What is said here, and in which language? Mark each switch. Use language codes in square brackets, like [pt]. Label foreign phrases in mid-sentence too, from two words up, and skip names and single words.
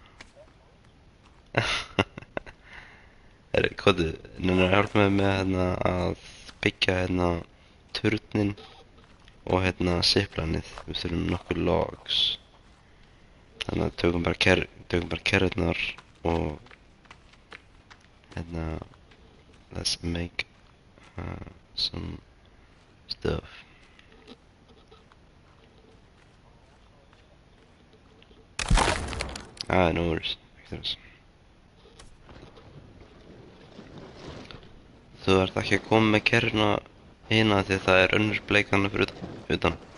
[is] Komdu, nenni að hjálpa mig með hérna að byggja hérna turnin og hérna ziplanið. Við þurfum nokkur logs. Þannig að tökum bara kerrurnar og hérna [en] let's make some stuff. No worries. [is] Þú ert ekki að koma með kerruna hina því að það er önnur bleikana fyrir utan.